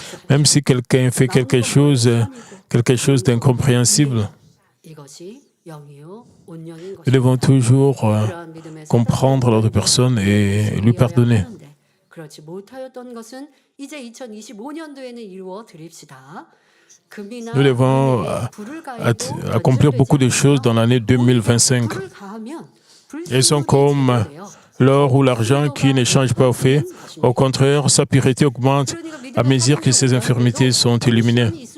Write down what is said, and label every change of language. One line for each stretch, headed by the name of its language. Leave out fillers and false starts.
French: Même si quelqu'un fait quelque chose d'incompréhensible, Nous devons toujours comprendre l'autre personne et lui pardonner.
Korean: 그렇지 못하였던 것은 이제 2025년도에는 이루어 드립시다.
French: Nous devons accomplir beaucoup de choses dans l'année 2025. Elles sont comme l'or ou l'argent qui ne changent pas au fait. Au contraire, sa pureté augmente à mesure que ses infirmités sont éliminées.